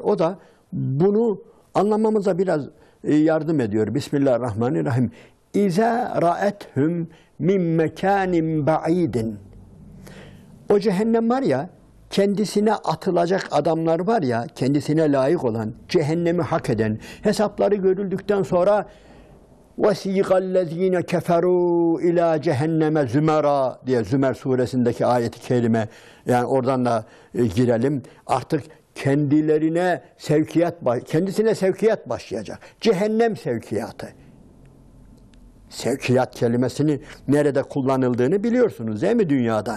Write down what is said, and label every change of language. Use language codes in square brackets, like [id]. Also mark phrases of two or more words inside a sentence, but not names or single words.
[tr] O da bunu anlamamıza biraz yardım ediyor. [ar] بسم الله الرحمن الرحيم. إذا رأتهم من مكان بعيد. [tr] O cehennem var ya, kendisine atılacak adamlar var ya, kendisine layık olan, cehennemi hak eden, hesapları görüldükten sonra [ar] وَسِيقَ الَّذ۪ينَ كَفَرُوا اِلٰى [tr] cehenneme zümera diye Zümer suresindeki ayet-i kerime, yani oradan da girelim. Artık kendisine sevkiyat başlayacak. Cehennem sevkiyatı. Sevkiyat kelimesini nerede kullanıldığını biliyorsunuz değil mi dünyada?